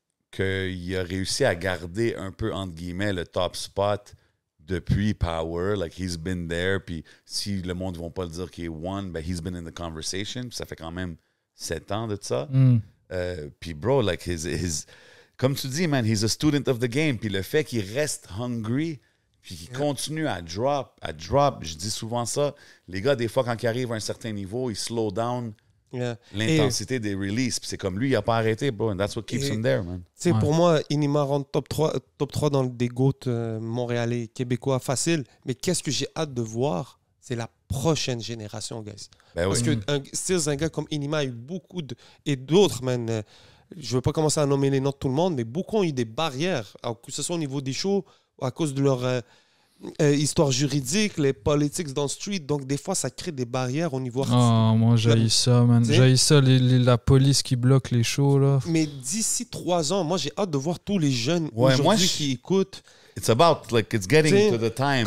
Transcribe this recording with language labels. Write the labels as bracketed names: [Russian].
[French] Qu'il a réussi à garder un peu, entre guillemets, le top spot depuis Power. [English] Like, he's been there. [French] Puis si le monde ne va pas le dire qu'il est one, [English] he's been in the conversation. [French] Puis ça fait quand même 7 ans de ça. Puis, bro, like, comme tu dis, man, [English] he's a student of the game. [French] Puis le fait qu'il reste hungry, puis qu'il continue à drop, je dis souvent ça. Les gars, des fois, quand ils arrivent à un certain niveau, ils slow down l'intensité des releases. Puis c'est comme lui, il n'a pas arrêté, bro. [English] And that's what keeps him there, man. [French] Tu sais, pour moi, Enima rentre top 3 dans des GOAT montréalais, québécois, facile. Mais qu'est-ce que j'ai hâte de voir? C'est la prochaine génération, guys. Parce que un gars comme Enima a eu beaucoup et d'autres, man. Je ne veux pas commencer à nommer les noms de tout le monde, mais beaucoup ont eu des barrières, que ce soit au niveau des shows, à cause de leur histoire juridique, les politics dans le street. Donc, des fois, ça crée des barrières au niveau artistique. Moi, j'haïs ça, man. J'haïs ça, la police qui bloque les shows, là. Mais d'ici 3 ans, moi, j'ai hâte de voir tous les jeunes aujourd'hui qui écoutent. [English] It's about, like, it's getting to the time.